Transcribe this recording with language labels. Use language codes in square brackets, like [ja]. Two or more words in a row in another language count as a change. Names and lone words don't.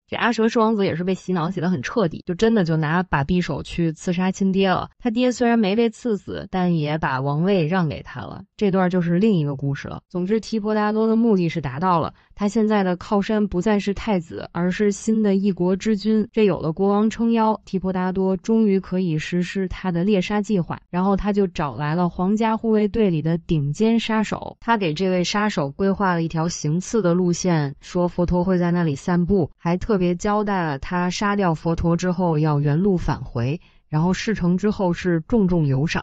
[zh] 這阿闍世王子也是被洗腦洗得很徹底，就真的就拿把匕首去刺殺親爹了。他爹雖然沒被刺死，但也把王位讓給他了。這段就是另一個故事了。總之，提婆達多的目的是達到了，他現在的靠山不再是太子，而是新的一國之君。這有了國王撐腰，提婆達多終於可以實施他的獵殺計劃。然後他就找來了皇家護衛隊裡的頂尖殺手，他給這位殺手規劃了一條行刺的路線，說佛陀會在那裡散步，還特別交代了他殺掉佛陀之後要原路返回，然後事成之後是重重有賞。